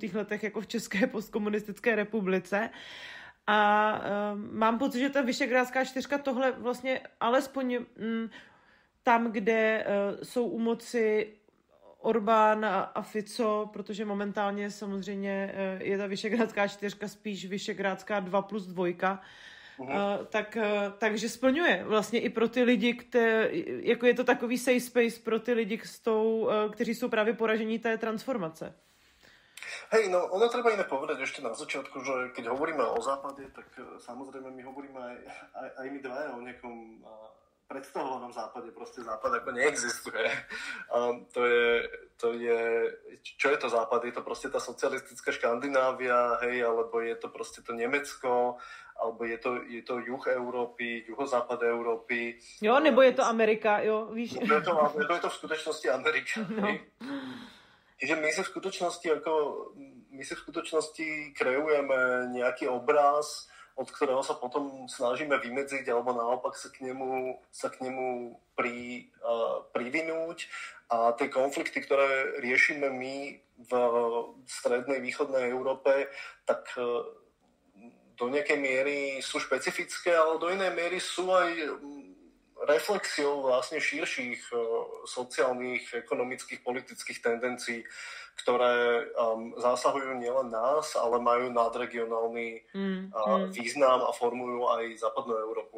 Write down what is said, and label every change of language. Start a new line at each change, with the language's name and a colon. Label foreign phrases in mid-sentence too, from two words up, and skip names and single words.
Czech: letech jako v České postkomunistické republice. A mám pocit, že ta Visegrádská čtyřka tohle vlastně alespoň tam, kde jsou u moci Orbán a Fico, protože momentálně samozřejmě je ta Visegrádská čtyřka spíš Visegrádská 2+2, takže splňuje vlastně i pro ty lidi, jako je to takový
English: safe space
Czech: pro ty lidi, kteří jsou právě poražení té transformace.
Slovak: Hej, no ono treba iné povedať ešte na začiatku, že keď hovoríme o Západe, tak samozrejme my hovoríme aj my dvaja o nejakom predstavovanom Západe, proste Západ ako neexistuje. Čo je to Západ? Je to proste tá socialistická Škandinávia, hej, alebo je to proste to Nemecko, alebo je to juh Európy, juhozápad Európy.
Czech: Jo, nebo je to Amerika, jo, víš. Nebo je to v skutečnosti Amerika,
Slovak: hej. Čiže my si v skutočnosti kreujeme nejaký obraz, od ktorého sa potom snažíme vymedziť, alebo naopak sa k nemu privinúť. A tie konflikty, ktoré riešime my v strednej, východnej Európe, tak do nejakej miery sú špecifické, ale do inej miery sú aj reflexiou vlastne širších sociálnych, ekonomických, politických tendencií, ktoré zásahujú nielen nás, ale majú nadregionálny význam a formujú aj západnú Európu.